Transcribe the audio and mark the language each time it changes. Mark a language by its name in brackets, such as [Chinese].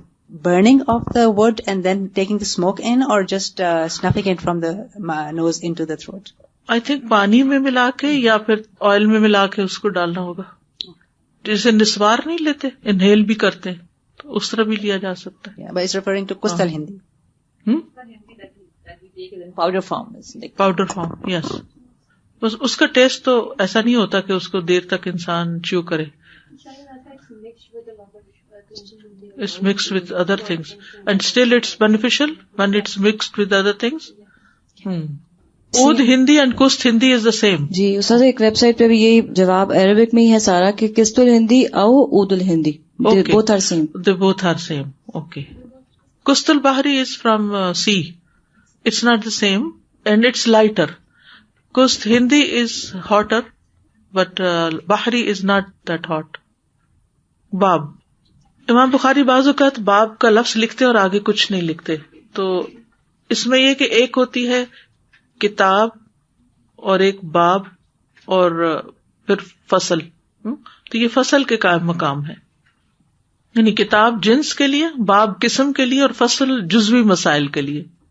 [English] Burning of the wood and then taking the smoke in, or just snuffing it from the nose into the throat? I think [Urdu] پانی میں ملا کے یا پھر oil میں ملا کے اس کو ڈالنا ہوگا. جیسے نسوار نہیں لیتے، انہیل بھی کرتے ہیں، تو اس طرح بھی لیا جا سکتا ہے. [English] Yeah, but it's referring to Kustal Hindi. Powder form. Powder form, yes. [Urdu] بس اس کا ٹیسٹ تو ایسا نہیں ہوتا کہ اس کو دیر تک انسان چیو کرے. [English] It's mixed with other things. And still it's beneficial when it's mixed with other things. Oud Hindi and Kust Hindi is the same. [Urdu] جی استاد ایک ویب سائٹ پہ بھی یہی جواب عربک میں ہی ہے سارا کہ قسط الہندی او عود الہندی. [English] Both are same. They both are same. Okay. Kust al-Bahri is from sea. It's not the same and it's lighter. Kust Hindi is hotter but Bahri is not that hot. [Urdu] باب. امام بخاری بعض اوقات باب کا لفظ لکھتے اور آگے کچھ نہیں لکھتے. تو اس میں یہ کہ ایک ہوتی ہے کتاب اور ایک باب اور پھر فصل. تو یہ فصل کے قائم مقام ہے، یعنی کتاب جنس کے لیے، باب قسم کے لیے اور فصل جزوی مسائل کے لیے.